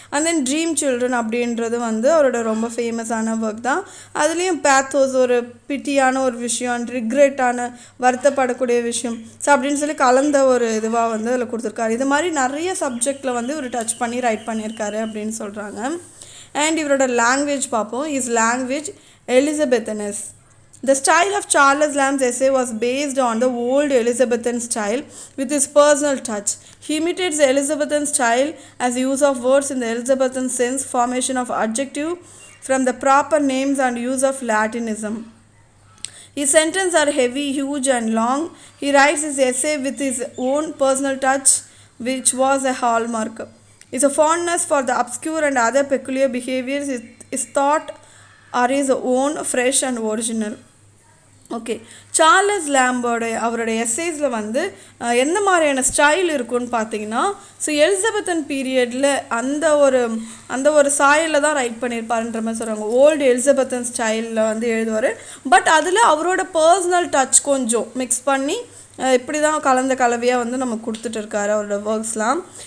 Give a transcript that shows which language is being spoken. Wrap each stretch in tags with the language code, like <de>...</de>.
<ta>And then dream children அப்படின்றது வந்து அவரோட ரொம்ப ஃபேமஸான ஒர்க் தான். அதுலேயும் பேத்தோஸ், ஒரு பிட்டியான ஒரு விஷயம், அண்ட் ரிக்ரெட்டான வருத்தப்படக்கூடிய விஷயம், ஸோ அப்படின்னு சொல்லி கலந்த ஒரு இதுவாக வந்து அதில் கொடுத்துருக்காரு. இது மாதிரி நிறைய சப்ஜெக்டில் வந்து இவர் டச் பண்ணி ரைட் பண்ணியிருக்காரு அப்படின்னு சொல்கிறாங்க. அண்ட் இவரோட லாங்குவேஜ் பார்ப்போம்.</ta> <en>Is language Elizabethans. The style of Charles Lamb's essay was based on the old Elizabethan style with his personal touch. He imitates the Elizabethan style as use of words in the Elizabethan sense, formation of adjective from the proper names and use of Latinism. His sentences are heavy, huge and long. He writes his essay with his own personal touch, which was a hallmark. His fondness for the obscure and other peculiar behaviors is thought are his own, fresh and original.</en> <ta>Okay, Charles அவரோட எஸ்ஸேஸில் வந்து எந்த மாதிரியான style இருக்குன்னு பார்த்தீங்கன்னா, so Elizabethan பீரியடில் அந்த ஒரு சாயலில் தான் ரைட் பண்ணியிருப்பாருன்ற மாதிரி சொல்கிறாங்க. ஓல்டு எலிசபெத்தன் ஸ்டைலில் வந்து எழுதுவார். பட் அதில் அவரோட பர்சனல் டச் கொஞ்சம் மிக்ஸ் பண்ணி இப்படி தான் கலந்த கலவையாக வந்து நம்ம கொடுத்துட்டு இருக்காரு அவரோட ஒர்க்ஸ்லாம்.</ta>